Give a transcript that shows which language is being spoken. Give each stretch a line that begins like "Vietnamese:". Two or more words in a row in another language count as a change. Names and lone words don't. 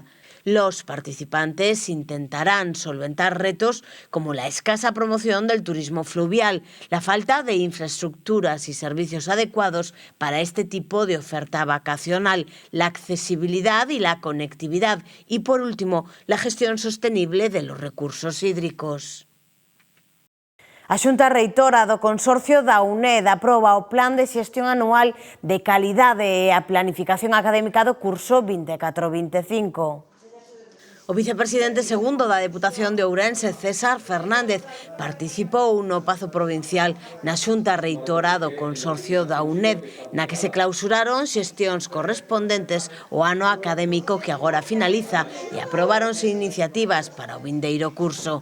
Spanish: Los participantes intentarán solventar retos como la escasa promoción del turismo fluvial, la falta de infraestructuras y servicios adecuados para este tipo de oferta vacacional, la accesibilidad y la conectividad y, por último, la gestión sostenible de los recursos hídricos.
Galician: A Xunta Reitora do Consorcio da UNED aproba o Plan de Xestión Anual de Calidade e a Planificación Académica do curso 24-25. O vicepresidente segundo da Deputación de Ourense, César Fernández, participou no Pazo Provincial na Xunta Reitora do Consorcio da UNED, na que se clausuraron xestións correspondentes ao ano académico que agora finaliza e aprobáronse iniciativas para o vindeiro curso.